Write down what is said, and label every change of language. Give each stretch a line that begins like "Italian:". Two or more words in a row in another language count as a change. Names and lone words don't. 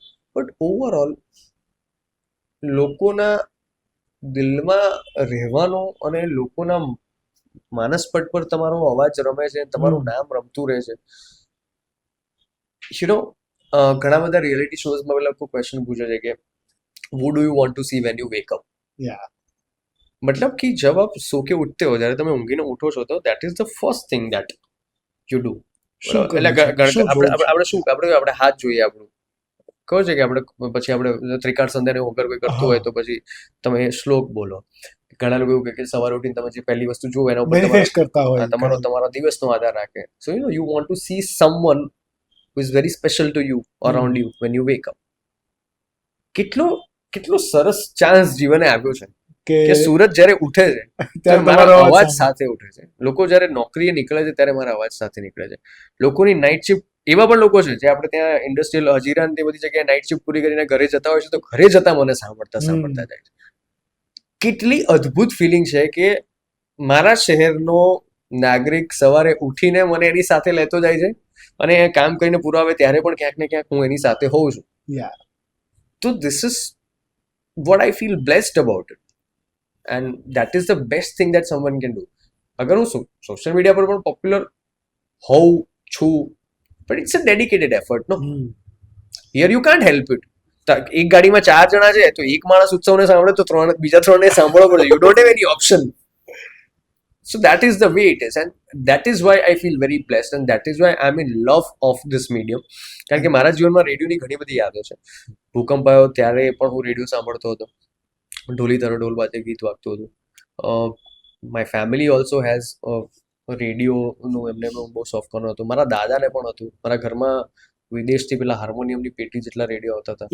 English: but overall
Gujarati: લોકોના દિલમાં રહેવાનો અને લોકોના માનસપટ પર તમારો અવાજ રમે છે, તમારું નામ રમતું રહે છે.
English: you know
Gujarati: ઘણા બધા રિયાલિટી શોઝમાં લોકો ક્વેશ્ચન પૂછે છે કે
English: who do you want to see when you wake up?
Hindi: मतलब कि जब आप सो के उठते हो,
Gujarati: જ્યારે તમે ઊંઘીને ઉઠો છો, તો
English: that is the first thing that you do.
Gujarati: આપણે હાથ જોઈએ આપણું, કહો છે કે આપણે પછી આપણે ત્રિકાળ સંધ્યાને વગર કોઈ કરતું હોય તો પછી તમે શ્લોક બોલો. ઘણા લોકો એવું કહે કે સવારે ઉઠીને તમે જે પહેલી વસ્તુ જુઓ એના ઉપર તમારા દિવસનો આધાર રાખે.
English: So you want to see someone who is very special to you around you when you wake up.
Gujarati: કેટલો સરસ ચાન્સ જીવને આપ્યો છે કે સુરત જ્યારે ઉઠે છે ત્યારે મારા અવાજ સાથે ઉઠે છે. લોકો જ્યારે નોકરીએ નીકળે છે ત્યારે મારા અવાજ સાથે નીકળે છે. લોકોની
English: night shift,
Gujarati: એવા પણ લોકો છે જે આપણે ત્યાં ઇન્ડસ્ટ્રીયલ હજીરા ને તે બધી જગ્યાએ
English: night shift
Gujarati: પૂરી કરીને ઘરે જતા હોય છે, તો ઘરે જતા મને સાંભળતા જાય છે. કેટલી અદ્ભુત ફિલિંગ છે કે મારા શહેરનો નાગરિક સવારે ઉઠીને મને એની સાથે લેતો જાય છે અને કામ કરીને પૂરો આવે ત્યારે પણ ક્યાંક ને ક્યાંક હું એની સાથે હોઉં છું.
English: તો this is what I feel blessed about it, and that is the best thing that someone can do.
Gujarati: અગર હું
English: social media
Gujarati: પર પણ પોપ્યુલર હોઉં છું,
English: but it's a dedicated effort, no? Here you can't help it.
Gujarati: એક ગાડીમાં 4 જણા છે તો એક માણસ ઉત્સવને સાંભળે તો બીજા 3 ને સાંભળવો પડે.
English: You don't have any option. So that is the way it is, and that is why I feel very blessed, and that is why I'm in love of this medium.
Gujarati: કારણ કે મારા જીવનમાં રેડિયોની ઘણી બધી યાદો છે. ભૂકંપ આવ્યો ત્યારે પણ હું રેડિયો સાંભળતો હતો. ઢોલી તરો ઢોલ વાતે ગીત વાગતું હતું.
English: My family also has
Gujarati: રેડિયોનું એમને બહુ શોખ હતો. મારા દાદાને પણ હતું. મારા ઘરમાં વિદેશથી પેલા હાર્મોનિયમની પેટી જેટલા રેડિયો આવતા હતા,